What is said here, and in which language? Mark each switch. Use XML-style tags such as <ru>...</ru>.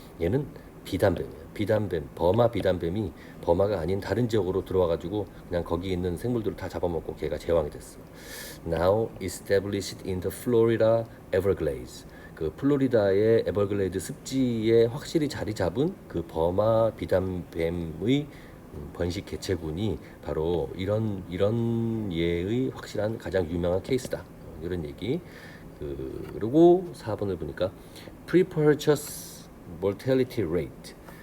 <ko>얘는 비단뱀이야. 비단뱀, 버마 비단뱀이 버마가 아닌 다른 지역으로 들어와가지고 그냥 거기 있는 생물들을 다 잡아먹고 걔가 제왕이 됐어.</ko> <en>Now established in the Florida Everglades.</en> <ko>그 플로리다의 에버글레이드 습지에 확실히 자리 잡은 그 버마 비단뱀의 번식 개체군이 바로 이런 예의 확실한 가장 유명한 케이스다. 이런 얘기. 그리고 4번을 보니까</ko> <en>pre-purchase mortality rate.</en>